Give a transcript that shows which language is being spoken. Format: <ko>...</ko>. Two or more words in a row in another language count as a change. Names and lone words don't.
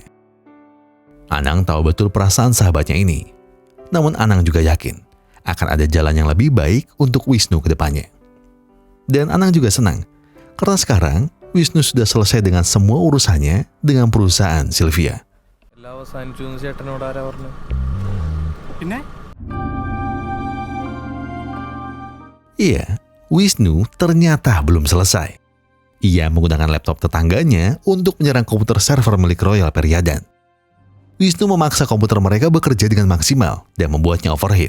<id>Anang tahu betul perasaan sahabatnya ini. Namun Anang juga yakin akan ada jalan yang lebih baik untuk Wisnu ke depannya. Dan Anang juga senang, karena sekarang Wisnu sudah selesai dengan semua urusannya dengan perusahaan Sylvia.</id> <ml>ചേട്ടനോട് ആരാ പറഞ്ഞു? പിന്നെ</ml> <id>Iya, Wisnu ternyata belum selesai. Ia menggunakan laptop tetangganya untuk menyerang komputer server milik Royal Periadan. Wisnu memaksa komputer mereka bekerja dengan maksimal dan membuatnya overheat.</id>